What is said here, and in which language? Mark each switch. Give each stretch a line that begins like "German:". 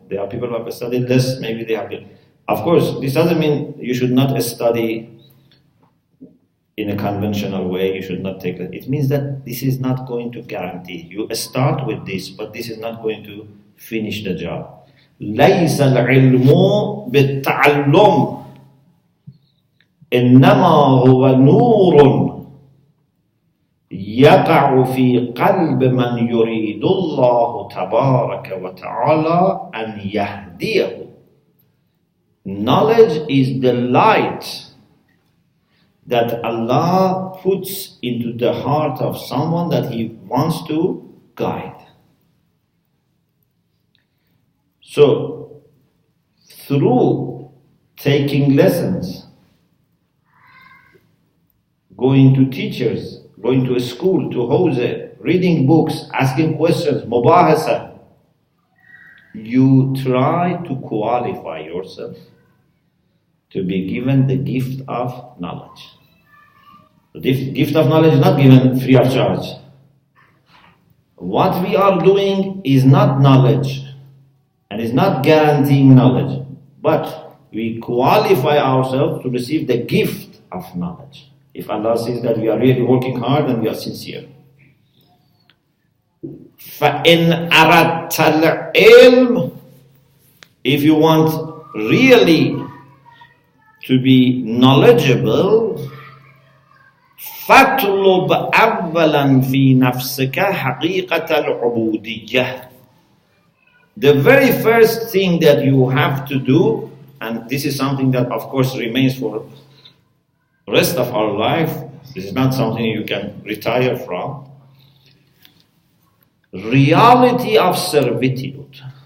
English: There are people who have studied less, maybe they have been. Of course, this doesn't mean you should not study in a conventional way, you should not take it. It means that this is not going to guarantee. You start with this, but this is not going to finish the job.
Arabic: لَيْسَ الْعِلْمُ بِالتَّعَلُّمِ إِنَّمَا هُوَ نُورٌ يقع في قلب من يريد الله تبارك وتعالى أن يهديه.
English: Knowledge is the light that Allah puts into the heart of someone that He wants to guide. So, through taking lessons, going to teachers, going to a school, to hawza, reading books, asking questions, mubahasa, you try to qualify yourself to be given the gift of knowledge. The gift of knowledge is not given free of charge. What we are doing is not knowledge and is not guaranteeing knowledge, but we qualify ourselves to receive the gift of knowledge. If Allah says that we are really working hard and we are sincere.
Arabic: فَإِنْ أَرَدْتَ الْعِلْمِ,
English: if you want really to be knowledgeable,
Arabic: فَاطْلُبْ أَوَّلًا فِي نَفْسِكَ حَقِيقَةَ الْعُبُودِيَّةِ.
English: The very first thing that you have to do, and this is something that of course remains for the rest of our life, this is not something you can retire from, reality of servitude.